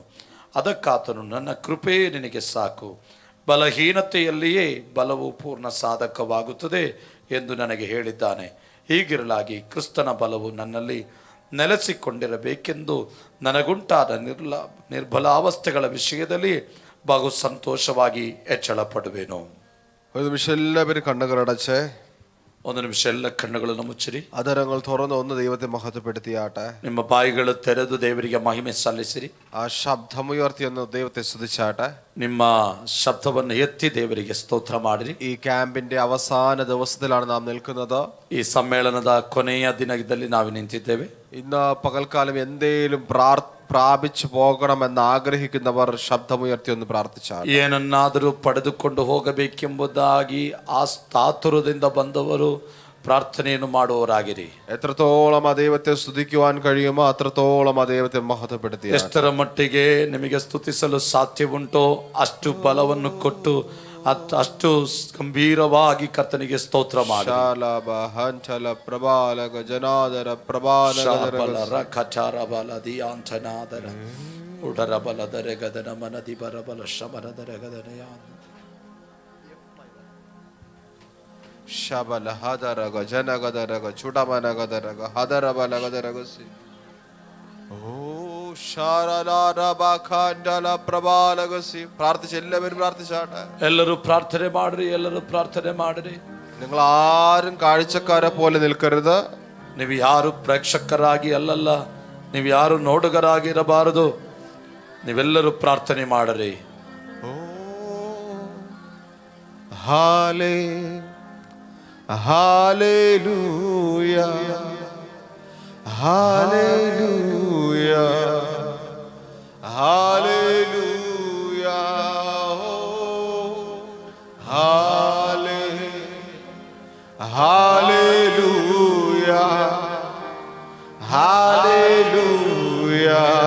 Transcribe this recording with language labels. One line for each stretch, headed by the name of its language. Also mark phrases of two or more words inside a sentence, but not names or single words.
Kannada: ಅದಕ್ಕಾತನು, ನನ್ನ ಕೃಪೆಯೇ ನಿನಗೆ ಸಾಕು, ಬಲಹೀನತೆಯಲ್ಲಿಯೇ ಬಲವು ಪೂರ್ಣ ಸಾಧಕವಾಗುತ್ತದೆ ಎಂದು ನನಗೆ ಹೇಳಿದ್ದಾನೆ. ಹೀಗಿರಲಾಗಿ ಕ್ರಿಸ್ತನ ಬಲವು ನನ್ನಲ್ಲಿ ನೆಲೆಸಿಕೊಂಡಿರಬೇಕೆಂದು ನನಗುಂಟಾದ ನಿರ್ಬಲಾವಸ್ಥೆಗಳ ವಿಷಯದಲ್ಲಿ ಬಹು ಸಂತೋಷವಾಗಿ ಹೆಚ್ಚಳ ಪಡುವೆನು.
Malayalam: ഒരു നിമിഷം എല്ലാവരും കണ്ണുകളടച്ച്
Kannada: ಒಂದು ನಿಮಿಷ ಎಲ್ಲ ಕಣ್ಣುಗಳನ್ನು ಮುಚ್ಚಿರಿ.
Malayalam: അധരങ്ങൾ തുറന്ന് ഒന്ന് ദൈവത്തെ മഹത്വപ്പെടുത്തിയാട്ടെ.
Kannada: ನಿಮ್ಮ ಬಾಯಿಗಳು ತೆರೆದು ದೇವರಿಗೆ ಮಹಿಮೆ ಸಲ್ಲಿಸಿರಿ.
Malayalam: ആ ശബ്ദമുയർത്തി ഒന്ന് ദൈവത്തെ സ്തുതിച്ചാട്ടെ.
Kannada: ನಿಮ್ಮ ಶಬ್ದವನ್ನು ಎತ್ತಿ ದೇವರಿಗೆ ಸ್ತೋತ್ರ ಮಾಡಿರಿ.
Malayalam: ഈ ക്യാമ്പിന്റെ അവസാന ദിവസത്തിലാണ് നാം നിൽക്കുന്നത്.
Kannada: ಈ ಸಮ್ಮೇಳನದ ಕೊನೆಯ ದಿನದಲ್ಲಿ ನಾವು ನಿಂತಿದ್ದೇವೆ.
Malayalam: ഇന്ന് പകൽക്കാലം എന്തേലും പ്രാപിച്ചു പോകണമെന്ന് ആഗ്രഹിക്കുന്നവർ ശബ്ദമുയർത്തി ഒന്ന് പ്രാർത്ഥിച്ചാൽ.
Kannada: ಏನನ್ನಾದರೂ ಪಡೆದುಕೊಂಡು ಹೋಗಬೇಕೆಂಬುದಾಗಿ ಆತುರದಿಂದ ಬಂದವರು ಪ್ರಾರ್ಥನೆಯನ್ನು ಮಾಡುವವರಾಗಿರಿ.
Malayalam: എത്രത്തോളം ആ ദൈവത്തെ സ്തുതിക്കുവാൻ കഴിയുമോ അത്രത്തോളം ആ ദൈവത്തെ മഹത്വപ്പെടുത്തി
Kannada: ಎಷ್ಟರ ಮಟ್ಟಿಗೆ ನಿಮಗೆ ಸ್ತುತಿಸಲು ಸಾಧ್ಯವುಂಟೋ ಅಷ್ಟು ಬಲವನ್ನು ಕೊಟ್ಟು ಅಷ್ಟು ಗಂಭೀರವಾಗಿ ಕರ್ತನಿಗೆ ಸ್ತೋತ್ರ ಮಾಡಿ. ಪ್ರಬಾಲಕ ಜನಾದರ ಪ್ರಬಾಲಕ ಉಡರ ಬಲದರೆ ಗದನ ಮನದಿ ಬರಬಲ ಶಬರದರ ಗದನೆಯ ಶಬಲ ಹದರಗ ಜನಗದರಗ ಚುಡಮನಗದರಗ ಹದರ ಬಲಗದರಗಸಿ
Malayalam: പ്രാർത്ഥിച്ച് എല്ലാവരും പ്രാർത്ഥിച്ചാട്ടെ.
Kannada: ಎಲ್ಲರೂ ಪ್ರಾರ್ಥನೆ ಮಾಡ್ರಿ, ಎಲ್ಲರೂ ಪ್ರಾರ್ಥನೆ ಮಾಡ್ರಿ.
Malayalam: നിങ്ങൾ ആരും കാഴ്ചക്കാരെ പോലെ നിൽക്കരുത്.
Kannada: ನೀವು ಯಾರು ಪ್ರೇಕ್ಷಕರಾಗಿ ಅಲ್ಲಲ್ಲ, ನೀವು ಯಾರು ನೋಡುಗರಾಗಿ ಇರಬಾರದು. ನೀವೆಲ್ಲರೂ ಪ್ರಾರ್ಥನೆ ಮಾಡ್ರಿ.
English: Hallelujah, hallelujah, hallelujah, hallelujah, hallelujah, hallelujah,